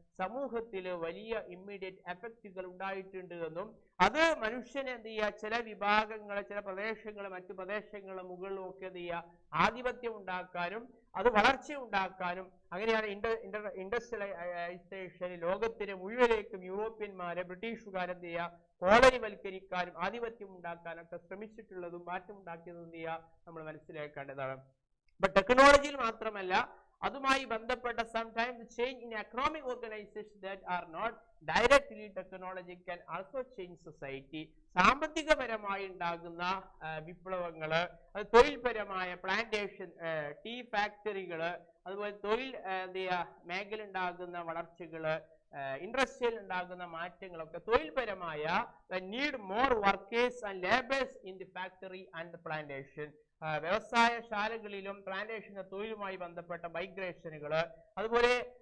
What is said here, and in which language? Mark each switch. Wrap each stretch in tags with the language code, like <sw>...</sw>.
<ml>സമൂഹത്തിൽ വലിയ ഇമ്മീഡിയറ്റ് എഫക്റ്റുകൾ ഉണ്ടായിട്ടുണ്ട് എന്നും, അത് മനുഷ്യനെ എന്ത് ചെയ്യുക, ചില വിഭാഗങ്ങളെ, ചില പ്രദേശങ്ങളെ മറ്റു പ്രദേശങ്ങളെ മുകളിലും ഒക്കെ എന്ത് ചെയ്യുക, ആധിപത്യം ഉണ്ടാക്കാനും അത് വളർച്ച ഉണ്ടാക്കാനും, അങ്ങനെയാണ് ഇൻഡസ്ട്രിയലൈസേഷൻ ലോകത്തിന് മുഴുവനേക്കും യൂറോപ്യന്മാരെ, ബ്രിട്ടീഷുകാരെന്ത് ചെയ്യുക, കോളനിവൽക്കരിക്കാനും ആധിപത്യം ഉണ്ടാക്കാനൊക്കെ ശ്രമിച്ചിട്ടുള്ളതും മാറ്റം ഉണ്ടാക്കിയതും എന്ത് ചെയ്യുക നമ്മൾ മനസ്സിലാക്കേണ്ടതാണ്. അപ്പൊ ടെക്നോളജിയിൽ മാത്രമല്ല, അതുമായി ബന്ധപ്പെട്ട</ml> <en>sometimes change in economic organizations that are not directly technology can also change society.</en> <ml>സാമ്പത്തികപരമായി ഉണ്ടാകുന്ന വിപ്ലവങ്ങള്, അത് തൊഴിൽപരമായ പ്ലാന്റേഷൻ, ടീ ഫാക്ടറികള്, അതുപോലെ തൊഴിൽ എന്ത് ചെയ്യുക മേഖല ഉണ്ടാകുന്ന വളർച്ചകള്, ഇൻഡസ്ട്രിയിൽ ഉണ്ടാകുന്ന മാറ്റങ്ങളൊക്കെ തൊഴിൽപരമായ</ml> <en>need more workers and labours in the factory and plantation,</en> <ml>വ്യവസായശാലകളിലും പ്ലാന്റേഷന്റെ തൊഴിലുമായി ബന്ധപ്പെട്ട മൈഗ്രേഷനുകള്, അതുപോലെ</ml>